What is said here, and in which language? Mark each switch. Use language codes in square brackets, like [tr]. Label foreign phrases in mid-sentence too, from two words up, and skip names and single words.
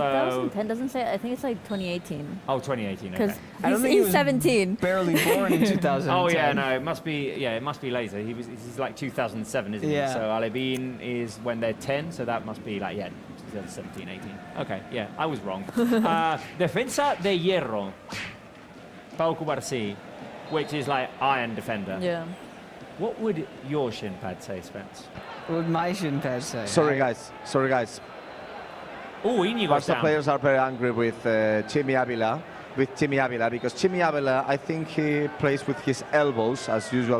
[en] 2010 doesn't say. I think it's like 2018. oh, 2018. Because Okay. I don't think he he's was 17. Barely born in 2010. Oh yeah, no, it must be. Yeah, it must be later. He's like 2007, isn't Yeah. he? So Alevin is when they're 10. So that must be like 2017, 18. Okay, yeah, I was wrong. [es] Defensa de Hierro. Pau Cubarsí, [en] which is like iron defender. Yeah. What would your shin pad say, Spence? What would my shin pad say? Sorry, guys. Sorry, guys. Oh, Inigo's Barca down. players are very angry with Chimi Avila, because Chimi Avila, I think he plays with his elbows as usual.